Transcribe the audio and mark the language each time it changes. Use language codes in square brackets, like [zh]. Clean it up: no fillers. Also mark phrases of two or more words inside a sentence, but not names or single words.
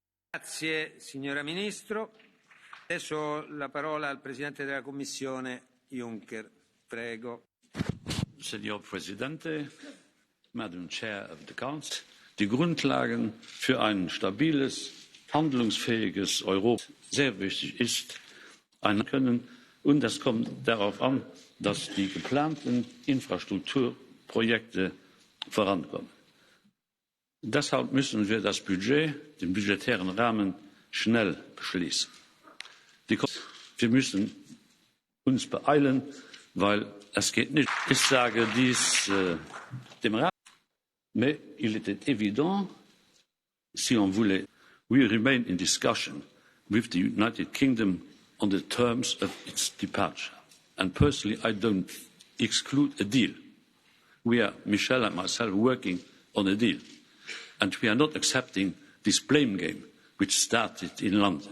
[it] Grazie signora Ministro. Adesso la parola al Presidente della Commissione Juncker. Prego. Signor Presidente, [en] Madam Chair of the Council, [de] die Grundlagen für ein stabiles, handlungsfähiges Europa sehr wichtig ist, können. Und es kommt darauf an, dass die geplanten Infrastrukturprojekte vorankommen. Deshalb müssen wir das Budget, den budgetären Rahmen, schnell beschließen. Wir müssen uns beeilen, weil es geht nicht. Ich sage dies dem Rat, [fr] mais il était évident, si on voulait, [en] we remain in discussion with the United Kingdom on the terms of its departure. And personally, I don't exclude a deal. We are, Michel and myself, working on a deal. And we are not accepting this blame game which started in London.